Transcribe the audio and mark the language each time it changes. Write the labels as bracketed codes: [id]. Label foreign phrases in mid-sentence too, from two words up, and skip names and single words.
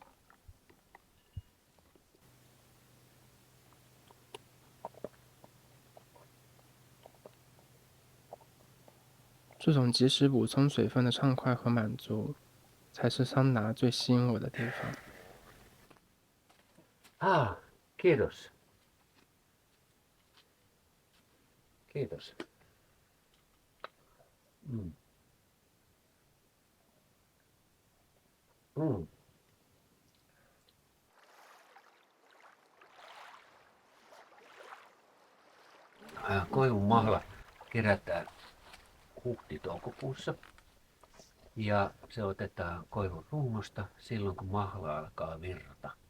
[zh] 这种及时补充水分的畅快和满足，才是桑拿最吸引我的地方。 [fi] Kiitos. Kiitos. Mm. Mm. Koivun mahla kerätään huhti-toukokuussa ja se otetaan koivun rungosta silloin kun mahla alkaa virrata.